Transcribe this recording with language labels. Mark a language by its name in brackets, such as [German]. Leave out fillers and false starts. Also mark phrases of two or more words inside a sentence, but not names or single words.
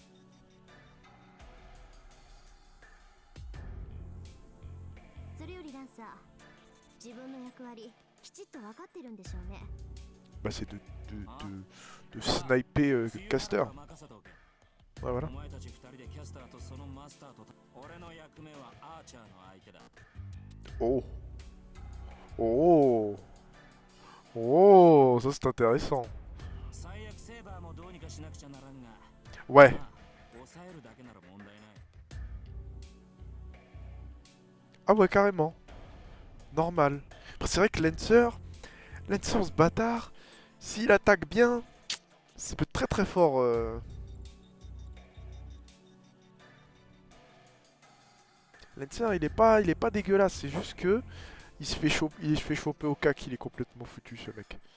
[Japanese] それよりランサー、自分の役割きちっと分かってるんでしょうね。 [French] Bah c'est de sniper caster. Ouais, voilà. [Japanese] お前たち二人でキャスターとそのマスターと俺の役目はアーチャーの相手だ。 [French] Oh. Oh. Oh, ça c'est intéressant. [Japanese] 最悪セーバーもどうにかしなくちゃならんが。 [French] Ouais. [Japanese] まあ抑えるだけなら問題ない。 [French] Ah ouais, carrément. Normal. Après, c'est vrai que Lancer, ce bâtard, s'il attaque bien, ça peut être très très fort. Lancer, il est pas dégueulasse, c'est juste que il se fait choper au cas qu'il est complètement foutu, ce mec.